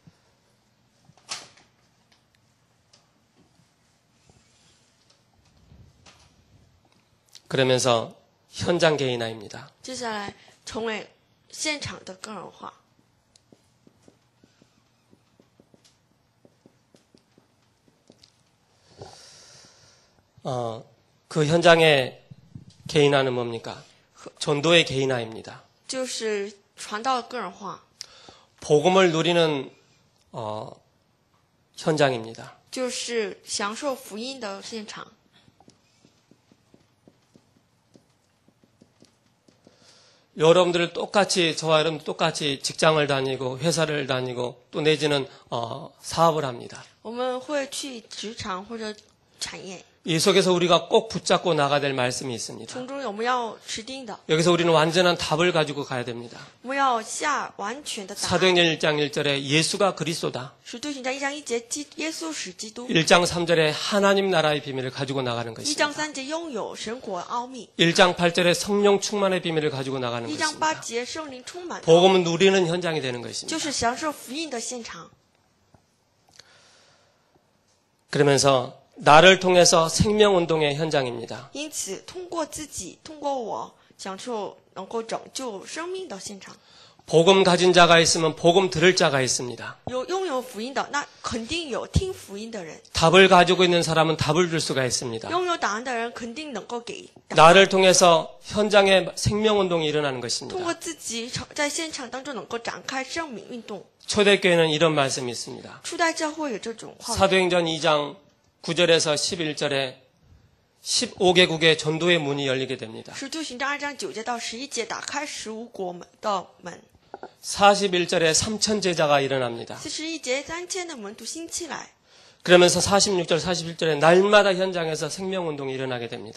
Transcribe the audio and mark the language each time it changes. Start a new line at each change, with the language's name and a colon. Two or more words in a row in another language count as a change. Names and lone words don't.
Korean: 그러면서 현장 개인화입니다.
Chinese: 接下来成为现场的个人化。
Korean: 그 현장의 개인화는 뭡니까? 전도의 개인화입니다.
Chinese: 就是传道个人化，
Korean: 복음을 누리는 현장입니다.
Chinese: 就是享受福音的现场。
Korean: 여러분들 똑같이 저와 여러분 똑같이 직장을 다니고 회사를 다니고 또 내지는 사업을 합니다.
Chinese: 我们会去职场或者产业，
Korean: 이 속에서 우리가 꼭 붙잡고 나가야 될 말씀이 있습니다.
Chinese: 从中我们要持定的，
Korean: 여기서 우리는 완전한 답을 가지고 가야 됩니다.
Chinese: 我们要下完全的答案。
Korean: 사도행전 1장 1절에 예수가 그리스도다.
Chinese: 使徒行传1章1节，耶稣是基督。
Korean: 1장 3절에 하나님 나라의 비밀을 가지고 나가는 1 것입니다.
Chinese: 章3节拥有神国奥秘，
Korean: 1장 8절에 성령 충만의 비밀을 가지고 나가는
Chinese: 1章
Korean: 것입니다.
Chinese: 8 节圣灵充满，
Korean: 복음은 누리는 현장이 되는 것입니다.
Chinese: 就是享受福音的现场。
Korean: 그러면서 나를 통해서 생명운동의 현장입니다.
Chinese: 因此，通过自己，通过我，享受能够拯救生命的现场。
Korean: 복음 가진 자가 있으면 복음 들을 자가 있습니다.
Chinese: 有拥有福音的，那肯定有听福音的人；
Korean: 답을 가지고 있는 사람은 답을 줄 수가 있습니다.
Chinese: 拥有答案的人，肯定能够给答案。
Korean: 나를 통해서 현장의 생명운동이 일어나는
Chinese: 通
Korean: 것입니다.
Chinese: 过自己在现场当中能够展开生命运动。
Korean: 초대교회는 이런 말씀이 있습니다.
Chinese: 初代教会有这种话语。
Korean: 사도행전 2장 9절에서 11절에 15개국의 전도의 문이 열리게 됩니다.
Chinese: 使徒行传2章9节到11节，打开15国的门。
Korean: 41절에 3천 제자가 일어납니다.
Chinese: 41 节3000的门徒兴起来。
Korean: 그러면서 46절, 47절에 날마다 현장에서 생명운동이 일어나게 됩니다.